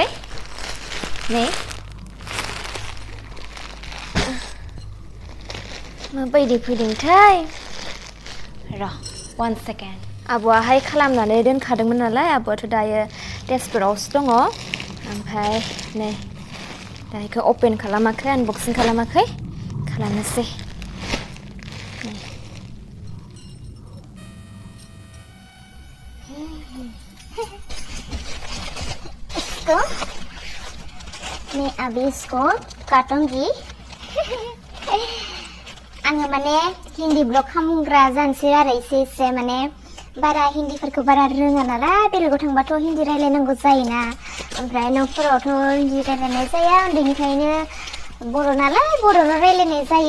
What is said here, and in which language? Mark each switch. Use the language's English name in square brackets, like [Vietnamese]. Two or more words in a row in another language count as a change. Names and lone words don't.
[Bodo] नै माबायदि फैदोंथाय, र' 1 सेकेन्ड। आब'आहाय खालामनानै दोनखादोंमोन नालाय, आब'आथ' दायो तेजपुरावसो दङ। ओमफ्राय नै दा बेखौ अपेन खालामाखै, आनबक्सिं खालामाखै, खालामनोसै। [Hindi] मैं अभी इसको काटूंगी। [Bodo] आङो माने हिन्दी ब्लग खालामग्रा जानोसै आरो एसे माने बारा हिन्दीफोरखौ बारा रोङा नालाय, बेलेगाव थांबाथ' हिन्दी रायलायनांगौ जायोना, ओमफ्राय न'फोरावथ' हिन्दी रायलायनाय जाया, उन्दैनिफ्रायनो बर' नालाय बर'नो रायलायनाय जायो।